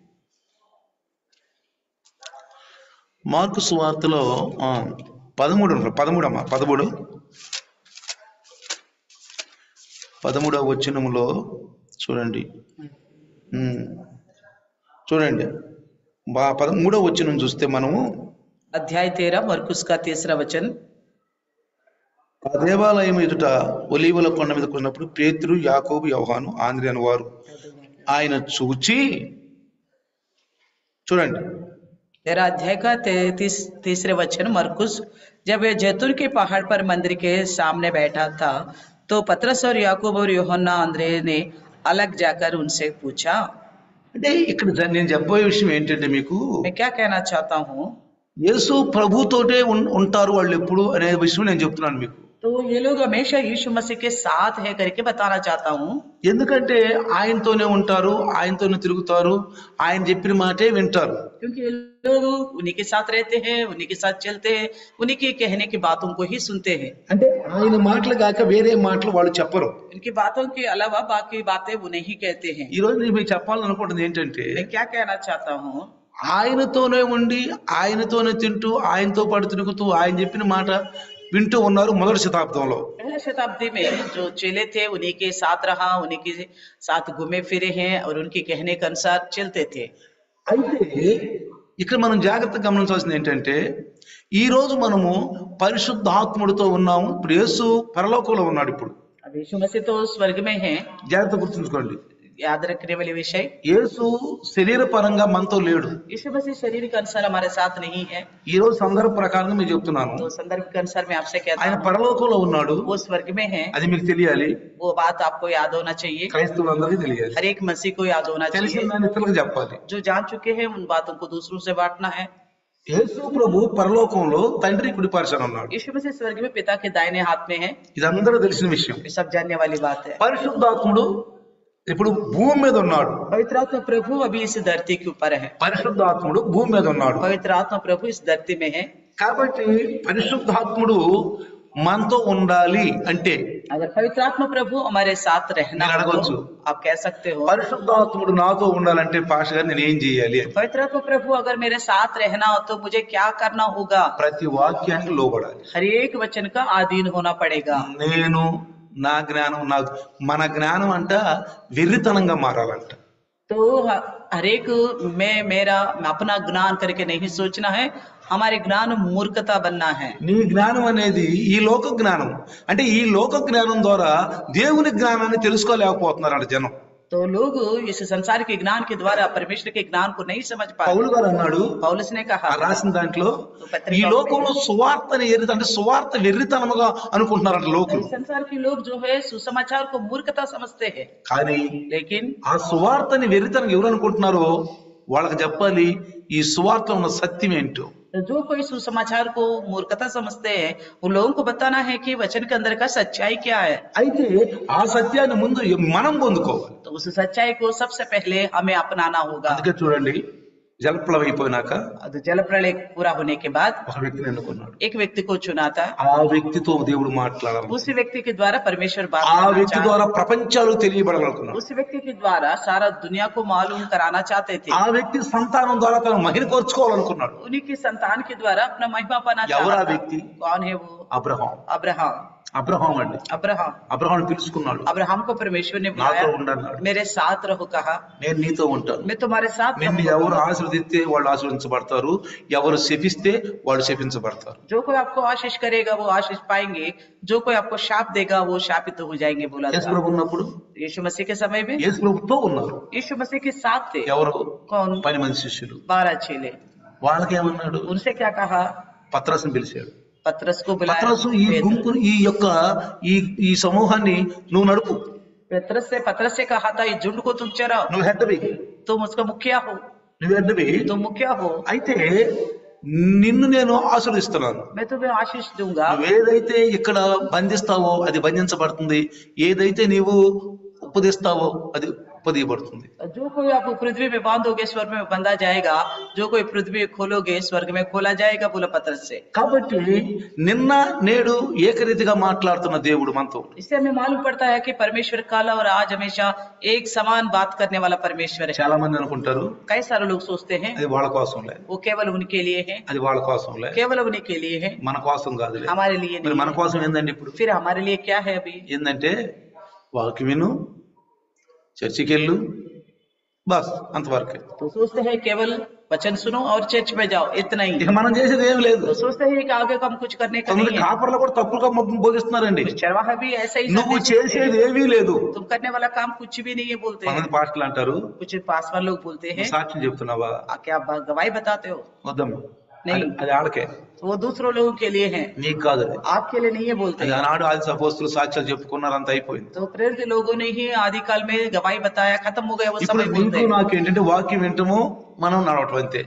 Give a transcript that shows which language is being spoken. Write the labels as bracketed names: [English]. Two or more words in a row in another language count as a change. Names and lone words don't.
[Telugu] మార్కు సువార్తలో 13వ వచనములో చూడండి. చూడండి 13వ వచనం చూస్తే మనము [Hindi] अध्याय 13 मरकुस का 3रा वचन, [Telugu] ఆ దేవాలయం ఎదుట ఒలీవల కొండ మీద కొన్నప్పుడు పేతురు, యాకోబు, యోహాను, ఆంద్రె అని వారు ఆయన చూచి, చూడండి [Hindi] 13 अध्याय का 33रे वचन मरकुस, जब वे जैतून के पहाड़ पर मंदिर के सामने बैठा था तो पतरस और याकूब और यूहन्ना अंद्रे ने अलग जाकर उनसे पूछा। [Telugu] అంటే ఇక్కడ నేను చెప్పబోయే విషయం ఏంటంటే, మీకు [Hindi] मैं क्या कहना चाहता हूँ, [Telugu] యేసు ప్రభుతోటే ఉంటారు వాళ్ళు ఎప్పుడు అనే విషయం నేను చెప్తున్నాను మీకు। [Hindi] तो ये लोग हमेशा यीशु मसीह के साथ है करके बताना चाहता हूँ, [Telugu] ఎందుకంటే ఆయనతోనే ఉంటారు, ఆయనతోనే తిరుగుతారు, ఆయన చెప్పిన మాటే వింటారు. [Hindi] क्योंकि ये लोग उन्हीं के साथ रहते हैं, उन्हीं के साथ चलते हैं, उन्हीं के कहने की बातों को ही सुनते हैं. [Telugu] అంటే ఆయన మాటలు కాక వేరే మాటలు వాళ్ళు చెప్పరు. [Hindi] इनकी बातों के अलावा बाकी बातें वो नहीं कहते हैं. [Telugu] ఈ రోజు నేను మీకు చెప్పాలనుకుంటుంది ఏంటంటే [Hindi] मैं क्या कहना चाहता हूँ, [Telugu] ఆయనతోనే ఉండి ఆయనతోనే తింటూ ఆయనతో పాటు తిరుగుతూ ఆయన చెప్పిన మాట వింటూ ఉన్నారు మొదటి శతాబ్దంలో. [Hindi] पहले शताब्दी में जो चेले थे उन्हीं के साथ रहा, उन्हीं के साथ घूमे फिरे हैं और उनके कहने के अनुसार चलते थे. [Telugu] అయితే ఇక్కడ మనం జాగ్రత్తగా గమనించాల్సింది ఏంటంటే ఈ రోజు మనము పరిశుద్ధాత్ముడితో ఉన్నాము. ఇప్పుడు యేసు పరలోకంలో ఉన్నాడు. ఇప్పుడు [Hindi] अब यीशु मसीह तो स्वर्ग में है. [Telugu] జాగ్రత్త గుర్తుంచుకోండి, [Hindi] याद रखने वाली विषय, [Telugu] యేసు శరీర పరంగా మనతో లేడు. [Hindi] यीशु मसीह शरीर के अनुसार हमारे साथ नहीं है. [Telugu] ఈ రోజు సందర్భ ప్రకారంగా మీకు చెప్తున్నాను, [Hindi] तो संदर्भ के अनुसार मैं आपसे कहता [Telugu] ఆయన [Hindi] हूँ [Telugu] పరలోకంలో ఉన్నాడు. [Hindi] वो स्वर्ग में है. [Telugu] అది మీకు తెలియాలి, [Hindi] वो बात आपको याद होना चाहिए, [Telugu] క్రైస్తవులందరికీ తెలియాలి. [Hindi] हर एक मसीह को याद होना [Telugu] తెలిసిన [Hindi] चाहिए. [Telugu] దాన్ని ఇతరులకు చెప్పాలి. [Hindi] जो जान चुके हैं उन बातों को दूसरों से बांटना है. [Telugu] యేసు ప్రభు పరలోకంలో తండ్రి కుడి పార్శ్వన ఉన్నాడు. [Hindi] यीशु मसीह स्वर्ग में पिता के दाहिने हाथ में है. [Telugu] ఇది అందరూ తెలిసిన విషయం. [Hindi] ये सब जानने वाली बात है. [Telugu] పరిశుద్ధాత్ముడు ఇప్పుడు భూమి మీద ఉన్నాడు. [Hindi] पवित्र आत्मा प्रभु अभी इस धरती के ऊपर है. [Telugu] పరిశుద్ధాత్ముడు భూమి మీద ఉన్నాడు. [Hindi] पवित्र आत्मा प्रभु इस धरती में है. [Telugu] కాబట్టి పరిశుద్ధాత్ముడు మనతో ఉండాలి అంటే [Hindi] अगर पवित्र आत्मा प्रभु हमारे साथ रहना [Telugu] మీరు [Hindi] हो, [Telugu] అడగొచ్చు, [Hindi] आप कह सकते हो, [Telugu] పరిశుద్ధాత్ముడు నాతో ఉండాలంటే పాష గారు నేను ఏం చేయాలి అని. [Hindi] पवित्र आत्मा प्रभु अगर मेरे साथ रहना हो तो मुझे क्या करना होगा? [Telugu] ప్రతి వాక్యానికి లోబడాలి. [Hindi] हर एक वचन का अधीन होना पड़ेगा. [Telugu] నేను నా జ్ఞానం మన జ్ఞానం అంట వెర్రితనంగా మారాలంట. [Hindi] तो हर एक मेरा अपना ज्ञान करके नहीं सोचना है, हमारे ज्ञान मूर्खता बनना है. [Telugu] నీ జ్ఞానం అనేది ఈ లోక జ్ఞానం. అంటే ఈ లోక జ్ఞానం ద్వారా దేవుని జ్ఞానాన్ని తెలుసుకోలేకపోతున్నారంట జనం. [Hindi] तो लोग इस संसार के ज्ञान के द्वारा परमेश्वर के ज्ञान को नहीं समझ [Telugu] పౌలు [Hindi] पाते. [Telugu] గారు అన్నాడు [Hindi] पौलुस ने कहा, [Telugu] ఆ రాసిన దాంట్లో ఈ లోకంలో సువార్తని అంటే సువార్త వెర్రితనముగా అనుకుంటున్నారంట లోకులు. [Hindi] संसार के लोग जो है सुसमाचार को मूर्खता समझते हैं, [Telugu] కానీ [Hindi] लेकिन [Telugu] ఆ సువార్తని వెర్రితనం ఎవరు అనుకుంటున్నారో వాళ్ళకి చెప్పాలి ఈ సువార్తలో ఉన్న సత్యం ఏంటో. [Hindi] जो कोई सुसमाचार को मूर्खता समझते हैं उन लोगों को बताना है कि वचन के अंदर का सच्चाई क्या है. [Telugu] అయితే ఆ సత్యాన్ని ముందు మనం పొందుకోవాలి. [Hindi] तो उस सच्चाई को सबसे पहले हमें अपनाना होगा. [Telugu] అందుకే చూడండి, జలప్లవం అయిపోయినాక [Hindi] तो जल प्रलय पूरा होने के बाद [Telugu] ఒక వ్యక్తిని ఎన్నుకున్నాడు. [Hindi] एक व्यक्ति को चुना था. [Telugu] ఆ వ్యక్తితో దేవుడు మాట్లాడాలి. [Hindi] उस व्यक्ति के द्वारा परमेश्वर बात [Telugu] ఆ [Hindi] करना [Telugu] వ్యక్తి [Hindi] चाहते. [Telugu] ద్వారా ప్రపంచాలు తెలియబడాలనుకున్నాడు. [Hindi] उस व्यक्ति के द्वारा सारा दुनिया को मालूम कराना चाहते थे. [Telugu] ఆ వ్యక్తి సంతానం ద్వారా తన మహిమ కోర్చుకోవాలనుకున్నాడు. [Hindi] उन्हीं की संतान के द्वारा अपना महिमा पाना [Telugu] ఎవరా [Hindi] चाहता. [Telugu] వ్యక్తి? [Hindi] कौन है वो? [Telugu] అబ్రహాం. [Hindi] अब्राहम. [Telugu] అబ్రహాం అండి. [Hindi] अब्राहम. [Telugu] అబ్రహాం పిలుచుకున్నాడు. [Hindi] अब्राहम को परमेश्वर ने [Telugu] నాతో [Hindi] बुलाया, [Telugu] ఉండన్నాడు. [Hindi] मेरे साथ रहो कहा, [Telugu] నేను నీతో ఉంటాను. [Hindi] मैं तुम्हारे साथ [Telugu] నిన్ను [Hindi] रहूंगा. [Telugu] ఎవరు ఆశీర్వదిస్తే వాళ్ళు ఆశీర్వదించబడతారు, ఎవరు శపిస్తే వాళ్ళు శపించబడతారు. [Hindi] जो कोई आपको आशीष करेगा वो आशीष पाएंगे, जो कोई आपको शाप देगा वो शापित हो जाएंगे बोला [Telugu] యేసు [Hindi] था. [Telugu] ప్రభు ఉన్నప్పుడు [Hindi] यीशु मसीह के समय में [Telugu] యేసు ప్రభుతో ఉన్నారు. [Hindi] यीशु मसीह के साथ थे. [Telugu] ఎవరు? [Hindi] कौन? [Telugu] 10 మంది శిష్యులు. [Hindi] 12 चेले. [Telugu] వాళ్ళకి ఏమన్నాడు? [Hindi] उनसे क्या कहा? [Telugu] పత్రస్ని పిలిచాడు. [Hindi] पत्रस को बुलाया. [Telugu] పత్రసు ఈ గుంపుని ఈ యొక్క ఈ సమూహాన్ని నువ్వు నడుపు, [Hindi] पत्रस से कहा था, ये झुंड को तुम चराओ, [Telugu] నువ్వు హెడ్వి, [Hindi] तुम उसका मुखिया हो, [Telugu] నువ్వు హెడ్వి. [Hindi] तुम मुखिया हो, [Telugu] అయితే నిన్ను నేను ఆశీర్వదిస్తున్నాను. [Hindi] मैं तुम्हें आशीष दूंगा. [Telugu] నువ్వేదైతే ఇక్కడ బంధిస్తావో అది బంధించబడుతుంది, ఏదైతే నీవు ఉపదిస్తావో అది ఉపదీయబడుతుంది. [Hindi] जो कोई आप पृथ्वी में बांधोगे स्वर्ग में बंधा जाएगा, जो कोई पृथ्वी खोलोगे स्वर्ग में खोला जाएगा बोला पत्रस से. [Telugu] కాబట్టి నిన్న నేడు ఏకరీతిగా మాట్లాడుతున్న దేవుడు మనతో. [Hindi] इससे हमें मालूम पड़ता है कि परमेश्वर कल और आज हमेशा एक समान बात करने वाला परमेश्वर है. [Telugu] చాలా మంది అనుకుంటారు [Hindi] कई सारे लोग सोचते हैं [Telugu] అది వాళ్ళ కోసంలే, [Hindi] वो केवल उनके लिए है, [Telugu] అది వాళ్ళ కోసంలే, [Hindi] केवल उन्हीं के लिए है, [Telugu] మన కోసం కాదులే. [Hindi] हमारे लिए [Telugu] మరి [Hindi] नहीं [Telugu] మన [Hindi] है. [Telugu] కోసం ఏందండి ఇప్పుడు? [Hindi] फिर हमारे लिए क्या है अभी? [Telugu] ఏంటంటే వాక్యం విను, చర్చికి వెళ్ళు, బస్ అంతవరకే. [Hindi] तो सोचते हैं केवल वचन सुनो और चर्च में जाओ, इतना ही. [Telugu] ఇక మనం చేసేది ఏం లేదు. [Hindi] तो सोचते हैं कि आगे हम कुछ करने का [Telugu] కొందరు [Hindi] नहीं है. [Telugu] కాపర్లు కూడా తప్పులుగా బోధిస్తున్నారండి. [Hindi] चरवाहा भी ऐसा ही [Telugu] నువ్వు [Hindi] संदेश [Telugu] చేసేది [Hindi] देते हैं. [Telugu] ఏమీ లేదు. [Hindi] तुम करने वाला काम कुछ भी नहीं है बोलते हैं. [Telugu] కొంతమంది పాస్టర్లు అంటారు, [Hindi] कुछ पासवान लोग बोलते हैं, [Telugu] నువ్వు సాక్ష్యం చెప్తున్నావా? [Hindi] क्या आप गवाही बताते हो? [Telugu] వద్దమ్మా, [Hindi] नहीं, [Telugu] అది ఆళ్ళకే, [Hindi] वो दूसरों लोगों के लिए है, [Telugu] నీకు కాదు. అది [Hindi] आपके लिए नहीं है बोलते [Telugu] అది [Hindi] हैं। [Telugu] ఆనాడు ఆది అపోస్తులు సాక్ష్యాలు చెప్పుకున్నారు, అంత అయిపోయింది. [Hindi] तो प्रेरित लोगों ने ही आदि काल में गवाही बताया, खत्म हो गया वो [Telugu] ఇప్పుడు [Hindi] समय बोलते [Telugu] నీకు [Hindi] हैं। [Telugu] నాకు ఏంటంటే వాక్యం వింటము, మనం నడవటం అంతే.